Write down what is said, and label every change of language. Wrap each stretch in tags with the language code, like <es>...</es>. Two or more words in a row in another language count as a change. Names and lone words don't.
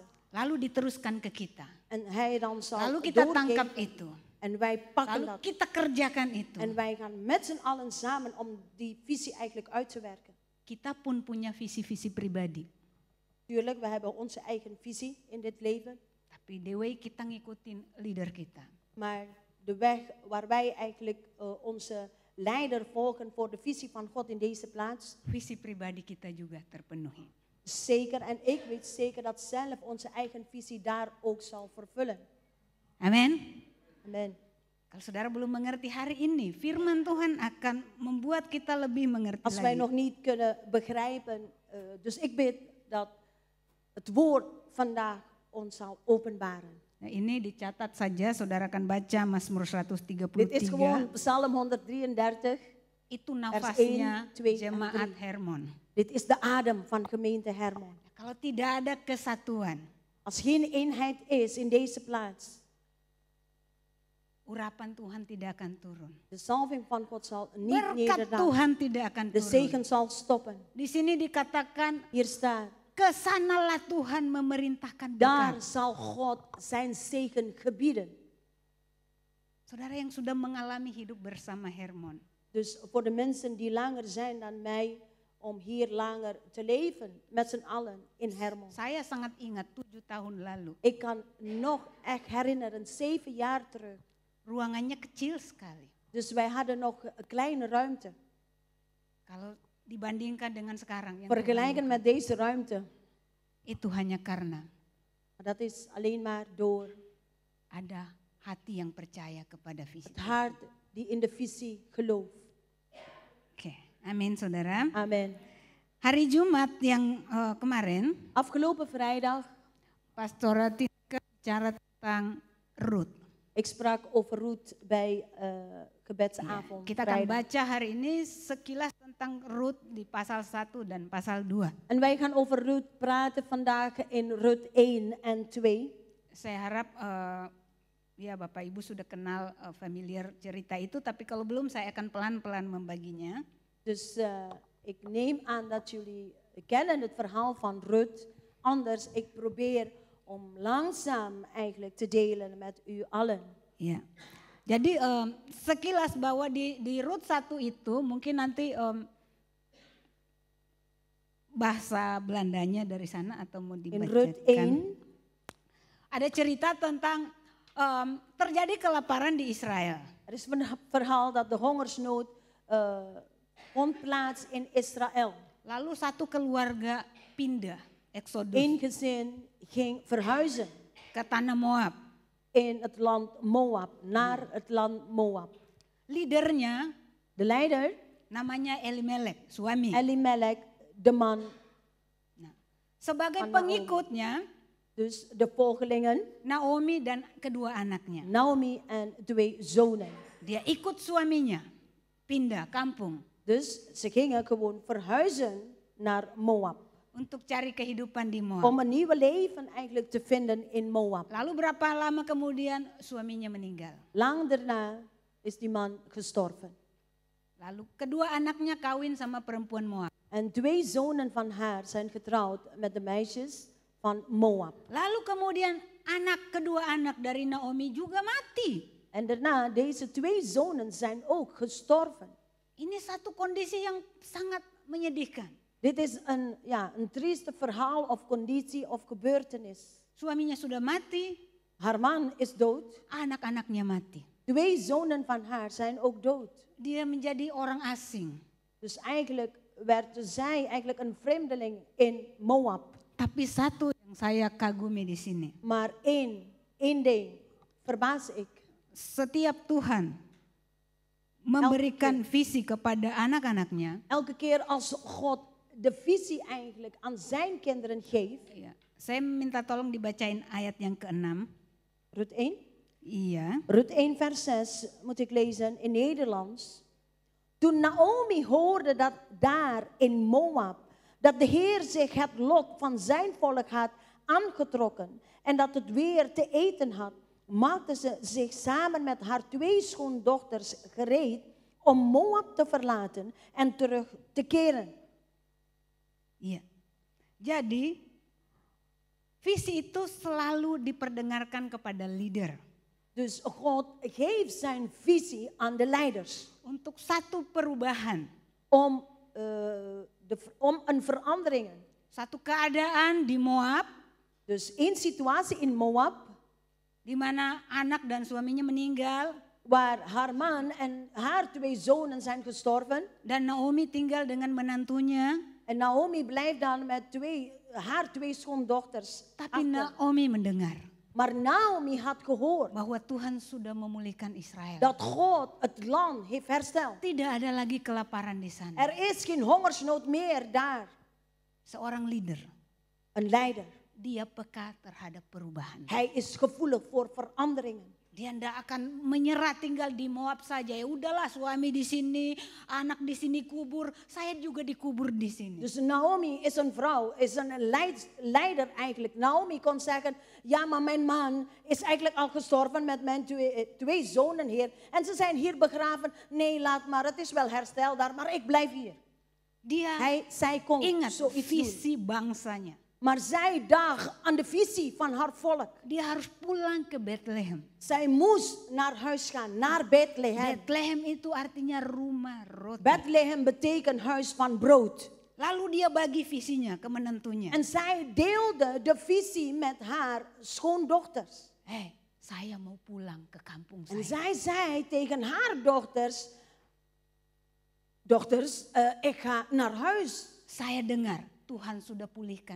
<id>Lalu diteruskan ke kita.</id> <nl>En hij dan zal</nl> <id>Lalu kita</id> <nl>doorgeven.</nl> <id>tangkap itu.</id> <nl>En wij pakken</nl> <id>Lalu</id> <nl>dat.</nl> <id>kita kerjakan itu.</id> <nl>En wij gaan met z'n allen samen om die visie eigenlijk uit te werken.</nl> <id>Kita pun punya visi-visi pribadi.</id> <nl>Tuurlijk, we hebben onze eigen visie in dit leven.</nl> <id>Tapi</id> <en>the way</en> <id>kita ngikutin leader kita.</id> <nl>Maar de weg waar wij eigenlijk onze leider volgen voor de visie van God in deze plaats.</nl> <id>Visi pribadi kita juga terpenuhi.</id> <nl>Zeker, en ik weet zeker dat zelf onze eigen visie daar ook zal vervullen.</nl> <id>Amin.</id> <nl>Amen.</nl> <id>Kalau saudara belum mengerti hari ini, firman Tuhan akan membuat kita lebih mengerti</id> <nl>Als wij</nl> <id>lagi.</id> <nl>nog niet kunnen begrijpen, dus ik bid dat het woord vandaag ons zal openbaren.</nl> <id>Nah, ini dicatat saja, saudara akan baca Mazmur 133.</id> <nl>Dit is gewoon Psalm 133.</nl> <id>Itu 1, nafasnya</id> <nl>2 en</nl> <id>jemaat 3. Hermon.</id> <nl>Dit is de adem van gemeente Hermon.</nl> <id>Kalau tidak ada kesatuan,</id> <nl>Als geen eenheid is in deze plaats,</nl> <id>urapan Tuhan tidak akan turun.</id> <nl>de salving van God zal niet</nl> <id>Berkat</id> <nl>nederdagen.</nl> <id>Tuhan tidak akan</id> <nl>De</nl> <id>turun.</id> <nl>zegen zal stoppen.</nl> <id>Di sini dikatakan,</id> <nl>Hier staat,</nl> <id>kesanalah Tuhan memerintahkan</id> <nl>daar</nl> <id>berkat.</id> <nl>zal God zijn zegen gebieden.</nl> <id>Saudara yang sudah mengalami hidup bersama Hermon,</id> <nl>Dus voor de mensen die langer zijn dan mij, om hier langer te leven met z'n allen in Hermon.</nl> <id>saya sangat ingat 7 tahun lalu,</id> <nl>Ik kan nog echt herinneren, 7 jaar terug.</nl> <id>ruangannya kecil sekali.</id> <nl>Dus wij hadden nog een kleine ruimte.</nl> <id>Kalau dibandingkan dengan sekarang, yang</id> <nl>Vergelijken met deze ruimte.</nl> <id>itu hanya karena</id> <nl>Maar dat is alleen maar door</nl> <id>ada hati yang percaya kepada visi.</id> <nl>het hart die in de visie gelooft.</nl> <id>Oke, amin saudara.</id> <nl>Amen.</nl> <id>Hari Jumat yang kemarin,</id> <nl>Afgelopen vrijdag,</nl> <id>Pastor Tika bicara tentang Rut.</id> <nl>ik sprak over Ruth bij gebedsavond.</nl> <id>Kita akan</id> <nl>vrijdag.</nl> <id>baca hari ini sekilas tentang Rut di pasal 1 dan pasal 2.</id> <nl>En wij gaan over Ruth praten vandaag in Ruth 1 en 2.</nl> <id>Saya harap ya Bapak Ibu sudah kenal familiar cerita itu, tapi kalau belum saya akan pelan-pelan membaginya.</id> <nl>Dus ik neem aan dat jullie kennen het verhaal van Ruth. Anders, ik probeer om langzaam eigenlijk te delen met u allen.</nl> <id>Ya. Jadi sekilas bahwa di Rut 1 itu mungkin nanti bahasa Belandanya dari sana atau mau</id> <nl>In Ruth</nl> <id>dibacakan.</id> <nl>1,</nl> <id>Ada cerita tentang terjadi kelaparan di Israël.</id> <nl>er is een verhaal dat de hongersnood vond plaats in Israël.</nl> <id>Lalu satu keluarga pindah,</id> <nl>Exodus, Eén gezin ging verhuizen</nl> <id>ke tanah Moab.</id> <nl>in het land Moab, naar het land Moab.</nl> <id>Leadernya</id> <nl>De leider,</nl> <id>namanya Elimelek, suami.</id> <nl>Elimelech, de man,</nl> <id>Nah, sebagai Naomi. pengikutnya</id> <nl>dus de volgelingen,</nl> <id>Naomi dan kedua anaknya.</id> <nl>Naomi en 2 zonen.</nl> <id>Dia ikut suaminya pindah kampung</id> <nl>Dus ze gingen gewoon verhuizen naar Moab.</nl> <id>untuk cari kehidupan di Moab.</id> <nl>Om een nieuwe leven eigenlijk te vinden in Moab.</nl> <id>Lalu berapa lama kemudian suaminya meninggal.</id> <nl>Lang daarna is die man gestorven.</nl> <id>Lalu kedua anaknya kawin sama perempuan Moab.</id> <nl>En 2 zonen van haar zijn getrouwd met de meisjes van Moab.</nl> <id>Lalu kemudian kedua anak dari Naomi juga mati.</id> <nl>En daarna, deze 2 zonen zijn ook gestorven.</nl> <id>Ini satu kondisi yang sangat menyedihkan.</id> <nl>Dit is een trieste verhaal of conditie of gebeurtenis.</nl> <id>Suaminya sudah mati,</id> <nl>Haar man is dood.</nl> <id>anak-anaknya mati.</id> <nl>2 zonen van haar zijn ook dood.</nl> <id>Dia menjadi orang asing.</id> <nl>Dus eigenlijk werd zij eigenlijk een vreemdeling in Moab.</nl> <id>Tapi satu yang saya kagumi di sini.</id> <nl>Maar één ding verbaas ik.</nl> <id>Setiap Tuhan memberikan visi kepada anak-anaknya.</id> <nl>Elke keer als God de visie eigenlijk aan zijn kinderen geeft.</nl> <id>Ya, saya minta tolong dibacain ayat yang ke-6. Ruth 1. Iya.</id> <nl>Ruth 1 vers 6 moet ik lezen in Nederlands. Toen Naomi hoorde dat daar in Moab, dat de Heer zich het lot van zijn volk had aangetrokken en dat het weer te eten had, maakte ze zich samen met haar 2 schoondochters gereed om Moab te verlaten en terug te keren.</nl> <id>Iya. Jadi visi itu selalu diperdengarkan kepada leader.</id> <nl>Dus God geeft zijn visie aan de leiders</nl> <id>Untuk satu perubahan.</id> <nl>om een verandering.</nl> <id>Satu keadaan di Moab.</id> <nl>Dus één situatie in Moab,</nl> <id>Di mana anak dan suaminya meninggal.</id> <nl>waar haar man en haar 2 zonen zijn gestorven.</nl> <id>Dan Naomi tinggal dengan menantunya.</id> <nl>En Naomi blijft dan met haar 2 schoondochters</nl> <id>Tapi</id> <nl>achter.</nl> <id>Naomi mendengar</id> <nl>Maar Naomi had gehoord</nl> <id>bahwa Tuhan sudah memulihkan Israël.</id> <nl>dat God het land heeft hersteld.</nl> <id>Tidak ada lagi kelaparan di sana.</id> <nl>Er is geen hongersnood meer daar.</nl> <id>Seorang leader,</id> <nl>Een leider,</nl> <id>dia peka terhadap perubahan.</id> <nl>hij is gevoelig voor veranderingen.</nl> <id>Dia tidak akan menyerah tinggal di Moab saja. Ya udahlah, suami di sini, anak di sini kubur, saya juga dikubur di sini.</id> <nl>Dus Naomi is een vrouw, is een leider eigenlijk. Naomi kon zeggen, ja maar mijn man is eigenlijk al gestorven met mijn twee zonen hier. En ze zijn hier begraven. Nee, laat maar, het is wel herstel daar, maar ik blijf hier. Zij kon</nl> <id>Ingat</id> <nl>zoiets</nl> <id>visi</id> <nl>doen.</nl> <id>bangsanya.</id> <nl>Maar zij dacht aan de visie van haar volk.</nl> <id>Dia harus pulang ke Bethlehem.</id> <nl>Zij moest naar huis gaan, naar Bethlehem.</nl> <id>Bethlehem itu artinya rumah roti.</id> <nl>Bethlehem betekent huis van brood.</nl> <id>Lalu dia bagi visinya ke menentunya.</id> <nl>En zij deelde de visie met haar schoondochters.</nl> <id>Saya mau pulang ke kampung</id> <nl>En</nl> <id>saya.</id> <nl>zij zei tegen haar dochters, ik ga naar huis.</nl> <id>Saya dengar Tuhan sudah pulihkan</id>